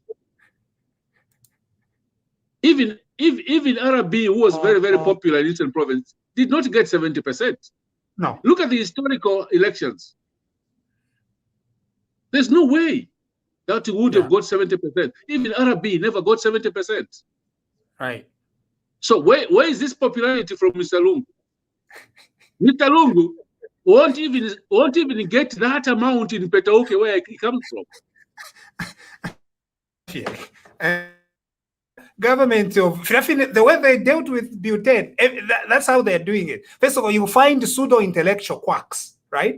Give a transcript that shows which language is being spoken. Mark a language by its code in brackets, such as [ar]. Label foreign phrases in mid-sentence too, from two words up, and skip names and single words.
[en] Even Arabi, who was very, very popular in Eastern Province, did not get 70%. No. Look at the historical elections. There's no way that he would have got 70%. Even Arabi never got 70%. Right. So where is this popularity from Mr. Lungu? Mr. Lungu won't even get that amount in Petauke where he comes from. Government of the way they dealt with butane, that's how they're doing it. First of all, you find pseudo-intellectual quacks, right?